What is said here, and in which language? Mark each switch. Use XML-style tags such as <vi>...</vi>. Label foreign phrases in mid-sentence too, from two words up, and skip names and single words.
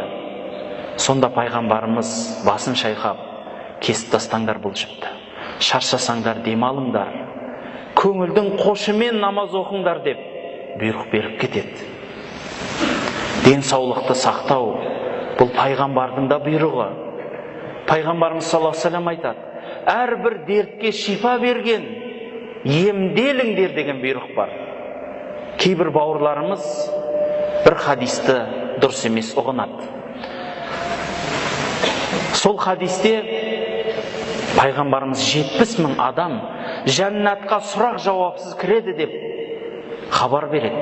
<kk>Сонда пайғамбарымыз басын шайқап: кесіп тастаңдар бұл жіпті. Шаршасаңдар демалыңдар. Көңілдің қошымен намаз оқыңдар деп бұйрық беріп кетеді. Денсаулықты сақтау бұл пайғамбардың да бұйрығы. Пайғамбарымыз</kk> <ar>صلى الله عليه وسلم</ar> <kk>айтады: әрбір дертке шифа берген, емделіңдер деген бұйрық бар. Кейбір бауырларымыз бір хадисті дұрыс емес ұғынады. Сол хадисте пайғамбарымыз 70 мың адам жәннатқа сұрақ жауапсыз кіреді деп хабар береді.</kk>